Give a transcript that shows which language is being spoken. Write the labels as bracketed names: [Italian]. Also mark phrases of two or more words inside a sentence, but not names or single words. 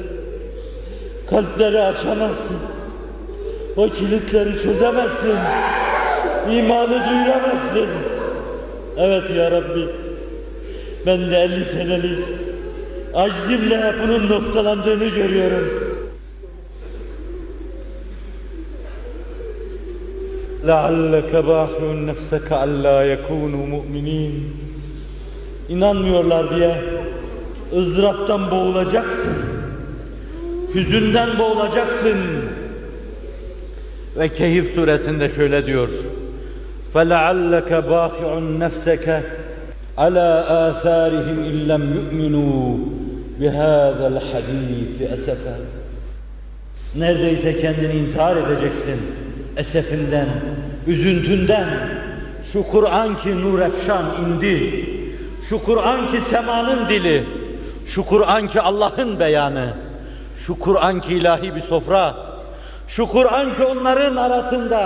[Turkish] Kalpleri açamazsın. O kilitleri çözemezsin. İmanı duyuramazsın. Evet [Arabic] ya Rabbi, [Turkish] ben de 50 senelik aczimle bunun noktalandığını görüyorum. [Arabic] لَعَلَّكَ بَاخِعُ نَفْسَكَ أَلَّا يَكُونُوا مُؤْمِنِينَ [Turkish] İnanmıyorlar diye ızdıraptan boğulacaksın. Hüzünden boğulacaksın. Ve Kehf suresinde şöyle diyor: [Arabic] فَلَعَلَّكَ بَاخِعُ نَفْسَكَ عَلَى آثَارِهِمْ اِنْ لَمْ يُؤْمِنُوا بِهَذَا الْحَد۪يثِ أَسَفًا [Turkish] Neredeyse kendini intihar edeceksin. Esefinden, üzüntünden. Şu Kur'an ki nur efşan indi. Şu Kur'an ki semanın dili. Şu Kur'an ki Allah'ın beyanı. Şu Kur'an ki ilahi bir sofra. Şu Kur'an ki onların arasında.